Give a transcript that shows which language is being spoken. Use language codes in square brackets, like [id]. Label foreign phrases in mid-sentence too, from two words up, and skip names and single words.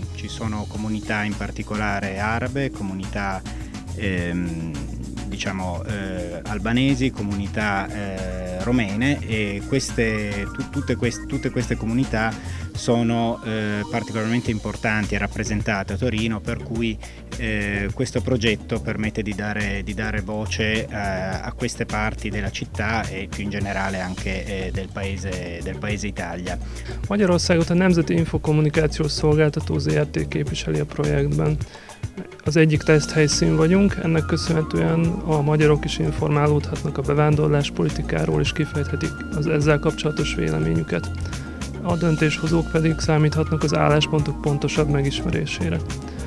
[it] Ci sono comunità in particolare arabe, comunità albanesi, comunità romene, e tutte queste comunità sono particolarmente importanti e rappresentate a Torino, per cui questo progetto permette di dare voce a queste parti della città e più in generale anche del paese Italia. [hu] Magyarországot a Nemzeti Infokommunikációs Szolgáltató ZRT képviseli a projektben. Az egyik teszthelyszín vagyunk, ennek köszönhetően a magyarok is informálódhatnak a bevándorláspolitikáról, és kifejthetik az ezzel kapcsolatos véleményüket. A döntéshozók pedig számíthatnak az álláspontok pontosabb megismerésére.